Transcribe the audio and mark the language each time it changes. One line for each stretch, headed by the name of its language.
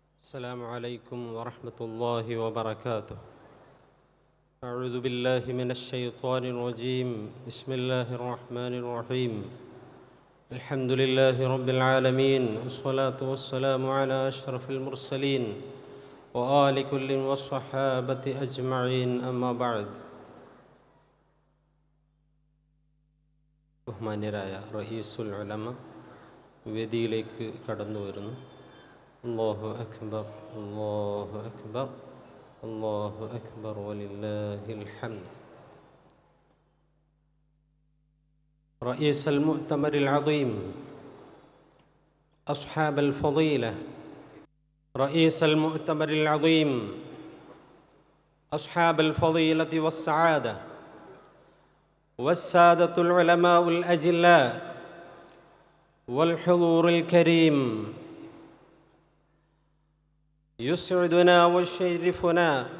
Arabic: السلام عليكم ورحمة الله وبركاته. أعوذ بالله من الشيطان الرجيم. بسم الله الرحمن الرحيم. الحمد لله رب العالمين، والصلاة والسلام على أشرف المرسلين وآل كل والصحابة أجمعين. أما بعد.
Malayalam: ബഹുമാന്യരായ റഈസുൽ ഉലമ വേദിയിലേക്ക് കടന്നു വരുന്നു.
Arabic: അല്ലാഹു അക്ബർ, അല്ലാഹു അക്ബർ, അല്ലാഹു അക്ബർ വലില്ലാഹിൽ ഹംദ്. رئيس المؤتمر العظيم، أصحاب الفضيلة، رئيس المؤتمر العظيم، أصحاب الفضيلة والسعادة، والسادة العلماء الأجلاء، والحضور الكريم، يسعدنا ويشرفنا